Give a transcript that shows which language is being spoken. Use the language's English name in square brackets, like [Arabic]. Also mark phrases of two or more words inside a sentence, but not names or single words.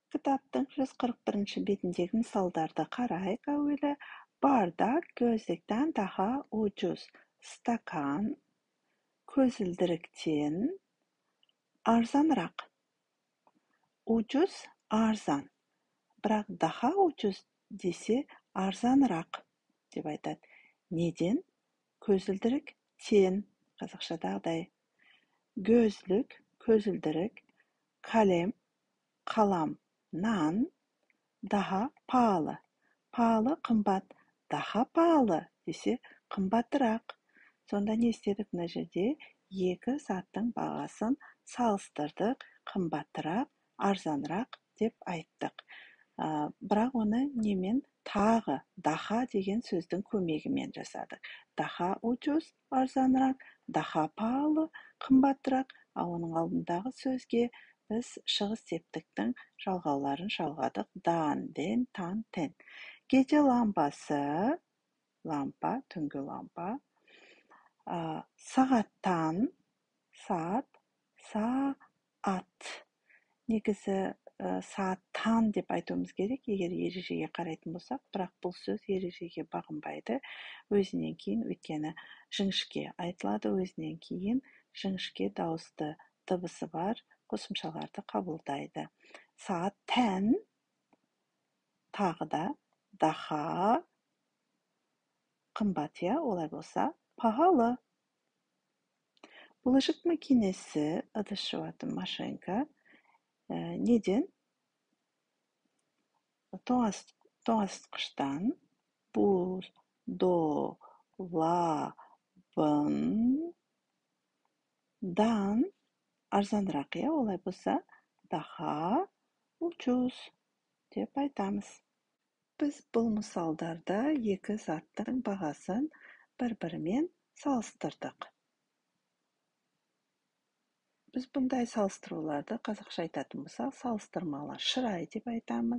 [Kazakh] кітаптың 141 бетіндегі мысалдарды қарайық әуелі. [Turkish] Бардак gözlükten daha ucuz. [Kazakh] Стакан көзілдіріктен арзанырақ. Ucuz арзан. Бірақ [Turkish] daha ucuz [Kazakh] десе арзанырақ деп айтады. Неден? Көзілдірік тен. Қазақшадағыдай. [Turkish] Gözlük, көзілдірік, kalem, қаламнан, daha pahalı. [Kazakh] Pahalı, қымбат. [Turkish] Daha pahalı [Kazakh] десе қымбатырақ. Сонда не істедік мына жерде? Екі заттың бағасын салыстырдық, қымбатырақ, арзанырақ деп айттық. Бірақ оны немен? Тағы, daha деген сөздің көмегімен жасадық. [Turkish] Daha ucuz, арзанырақ, daha pahalı, [Kazakh] қымбатырақ. Оның алдындағы сөзге біз шығыс септіктің жалғауларын жалғадық. Дан, ден, тан, тен. [Turkish] Gece lambası, lampa, [Kazakh] түнгі лампа. Сағаттан, [Turkish] saat, saat. [Kazakh] Негізі сағаттан деп айтуымыз керек, егер ережеге қарайтын болсақ, бірақ бұл сөз ережеге бағынбайды. Өзінен кейін, өйткені жіңішке айтылады, өзінен кейін жіңішке дауысты дыбысы бар қосымшаларды қабылдайды. Saat тән, тағы да, daha, қымбат, олай болса, pahalı. [Turkish] Bulaşık makinesi, [Kazakh] ыдыс жуатын машинка, неден? Тоңазытқыштан, buzdolabından арзанырақ, олай болса, [Turkish] daha ucuz [Kazakh] деп айтамыз. Біз бұл мысалдарда екі заттың бағасын бір-бірімен салыстырдық. Біз бұндай салыстыруларды қазақша айтатын болсақ, салыстырмалы шырай деп айтамыз.